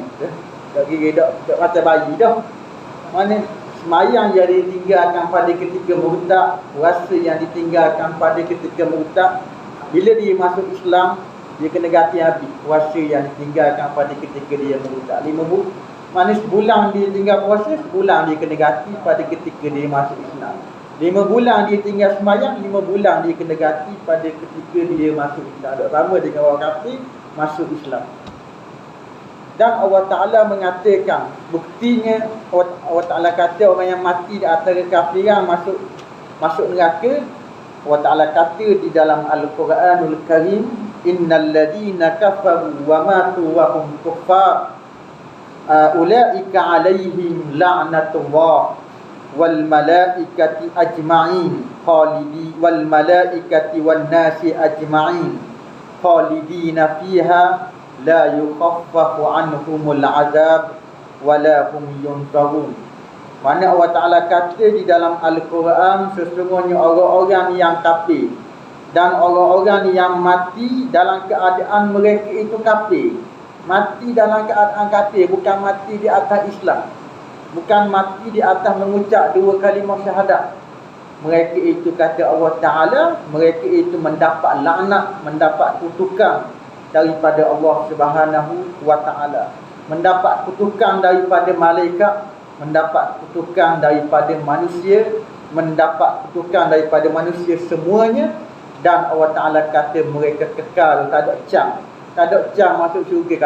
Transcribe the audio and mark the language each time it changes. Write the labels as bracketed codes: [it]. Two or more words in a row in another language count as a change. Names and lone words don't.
[ms] Tak kira dak mata bayi dah. Mana semayang yang ditinggalkan pada ketika murtad, puasa yang ditinggalkan pada ketika murtad, bila dia masuk Islam, dia kena ganti habis puasa yang ditinggalkan pada ketika dia murtad. 5 bulan, mana sebulan dia tinggal puasa, sebulan dia kena ganti pada ketika dia masuk Islam. 5 bulan dia tinggal semayang, 5 bulan dia kena ganti pada ketika dia masuk Islam. Tak sama dengan orang kafir masuk Islam. Dan Allah Ta'ala mengatakan, buktinya Allah Ta'ala kata orang yang mati di atas kekafiran masuk neraka. Allah Ta'ala kata di dalam Al-Quranul Karim, [ar] إن الذين كفروا وماتوا وهم كفار أولئك عليهم لعنة الله والملائكة أجمعين خالدي والملائكة والناس أجمعين خالدين فيها لا يخفف عنهم العذاب ولا هم ينصرون. [ms] Mana Allah Ta'ala kata di dalam Al-Quran, sesungguhnya orang-orang yang kafir dan orang-orang yang mati dalam keadaan mereka itu kafir, mati dalam keadaan kafir, bukan mati di atas Islam, bukan mati di atas mengucap 2 kalimah syahadat. Mereka itu, kata Allah Ta'ala, mereka itu mendapat laknat, mendapat kutukan daripada Allah [ar] سبحانه وتعالى, [ms] mendapat kutukan daripada malaikat, mendapat kutukan daripada manusia, mendapat kutukan daripada manusia semuanya. Dan Allah Ta'ala kata mereka kekal, tak ada cam masuk syurga.